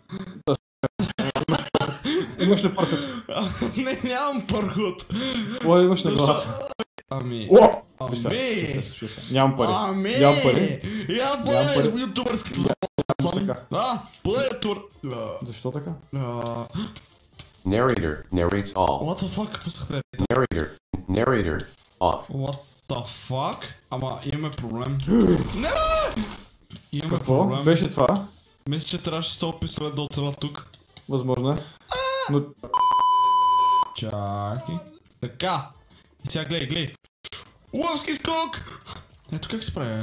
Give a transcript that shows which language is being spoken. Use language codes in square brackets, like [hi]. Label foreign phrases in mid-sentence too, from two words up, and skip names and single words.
[bg] Имаш ли пърхът? Не, нямам пърхот. Какво имаш на главата? Нямам пари. Нямам пари. Я подай ютубърската Защо подай Защо така? [en] Narrator narrates all. What the fuck? Пуснахте. Narrator off. What the fuck? [bg] Ама имаме проблем. Не! Имаме Какво? проблем. Беше това? Мисля, че трябваше с този пистолет да оцеля тук. Възможно е. Но... Чакай. Така. И сега гледай. Лъвски скок! Ето как се прави.